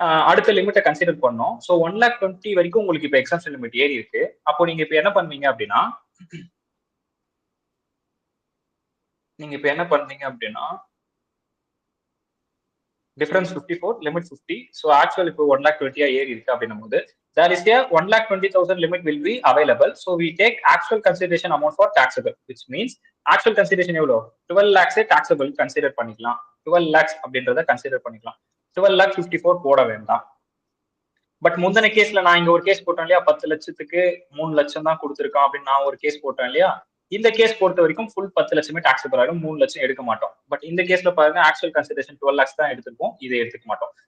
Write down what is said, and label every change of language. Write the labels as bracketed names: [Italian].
[Tamil] அடுத்த லிமிட்டை கன்சிடர் பண்ணோம். சோ 1,20,000 வரைக்கும் உங்களுக்கு இப்போ எக்ஸம்ஷன் லிமிட் ஏறி இருக்கு. அப்போ நீங்க இப்போ என்ன பண்ணுவீங்க அப்படின்னா நீங்க இப்ப என்ன பண்ணீங்க அப்படின்னா டிஃபரன்ஸ் 54, லிமிட் 50. ஸோ ஆக்சுவல் இப்போ 1,20,000 ஏறி இருக்கு அப்படின்னும் போது there is a 1,20,000 limit will be available. [English] So we take actual consideration amount for taxable, which means actual consideration எவ்வளோ 12 lakhs taxable consider பண்ணிக்கலாம். [Tamil] 12 lakhs அப்படின்றத கன்சிடர் பண்ணிக்கலாம். 12,54,000 போட வேண்டாம். பட் முந்தின கேஸ்ல நான் இங்க ஒரு கேஸ் போட்டேன் இல்லையா, 10 லட்சத்துக்கு 3 லட்சம் தான் கொடுத்துருக்கான் அப்படின்னு நான் ஒரு கேஸ் போட்டேன் இல்லையா. இந்த கேஸ் பொறுத்த வரைக்கும் ஃபுல் 10 லட்சமே டாக்ஸபிள் ஆகும், 3 லட்சம் எடுக்க மாட்டோம். பட் இந்த கேஸ்ல பாருங்க ஆக்சுவல் கன்சிடரேஷன் 12 lakhs தான் எடுத்துருப்போம், இதை எடுத்துக்க மாட்டோம்.